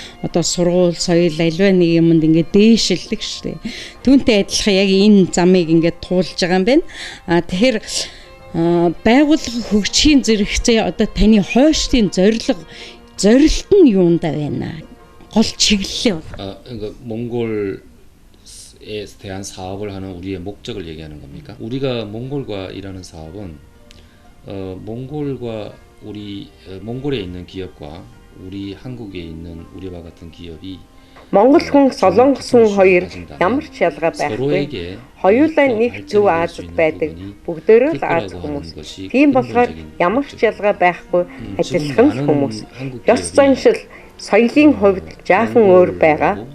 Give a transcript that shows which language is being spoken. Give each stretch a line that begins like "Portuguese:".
Mongolian: Одоо сургууль, соёл аливаа нэг юмд ингээд дээшилдэг шүү дээ. Түүнтэй адилхан яг энэ замыг ингээд туулж байгаа юм байна. Тэгэхээр байгууллага хөгжихийн зэрэгцээ одоо таны хойштын зорилт нь юундаа байна? Гол чиглэлээ бол.
Korean: 그러니까 몽골에 대한 사업을 하는 우리의 목적을 얘기하는 겁니까? 우리가 몽골과 일하는 사업은 몽골과 몽골에 있는 기업과 우리 한국에 있는 우리와 같은 기업이
Mongolian: Монгол хүн, солонгос хүн хоёр ямар ч ялгаа байхгүй. Хоёулаа нэг зөв Азад байдаг. Бүгдөө л Аз хүмүүс. Тийм болохоор ямар ч ялгаа байхгүй ажиллах хүмүүс. Ёс заншил соёлын хувьд жаахан өөр байгаа.